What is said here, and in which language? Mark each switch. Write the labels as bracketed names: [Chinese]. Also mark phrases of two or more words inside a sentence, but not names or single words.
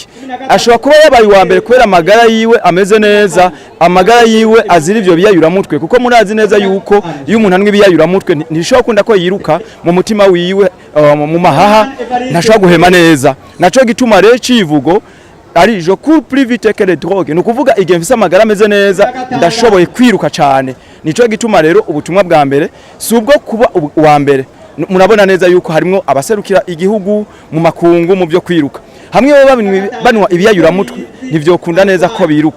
[Rundi] Ashobora kuba yabaye wa mbere kubera amagara yiwe ameze neza, amagara yiwe azira ivyo biyayuramutwe kuko murazi neza yuko iyo umuntu anwe biyayuramutwe ntishobora kunda ko yiruka mu mutima wiwe mu mahaha ntashobora guhema neza. Naco gituma rero civugo ari [French] je cours plus vite que les drogues [Rundi] no kuvuga igihe mfise amagara ameze neza ndashoboye kwiruka cyane. Nico gituma rero ubutumwa bwa mbere subwo kuba wa mbere. Murabona neza yuko harimo abaserukira igihugu mu makungu mu byo kwiruka hamwe banwa ibiyayuramutwe nivyo kunda neza ko biruka.